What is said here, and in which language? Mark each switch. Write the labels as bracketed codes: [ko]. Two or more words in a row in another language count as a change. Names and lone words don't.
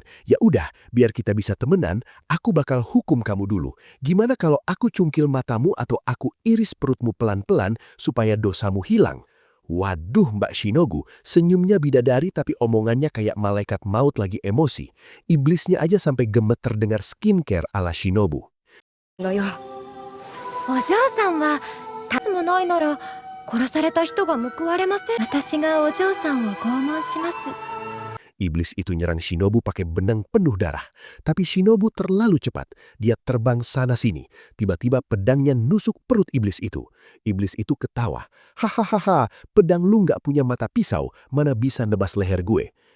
[id] Ya udah, biar kita bisa temenan, aku bakal hukum kamu dulu. Gimana kalau aku cungkil matamu atau aku iris perutmu pelan-pelan supaya dosamu hilang? Waduh Mbak Shinobu, senyumnya bidadari tapi omongannya kayak malaikat maut lagi emosi. Iblisnya aja sampai gemeter dengar skincare ala Shinobu. [ja] お嬢さんは立つもないなら殺された人が報われません。私がお嬢さんを拷問します。 [id] Iblis itu nyerang Shinobu pakai benang penuh darah. Tapi Shinobu terlalu cepat. Dia terbang sana-sini. Tiba-tiba pedangnya nusuk perut iblis itu. Iblis itu ketawa. Hahaha, pedang lu nggak punya mata pisau, mana bisa nebas leher gue.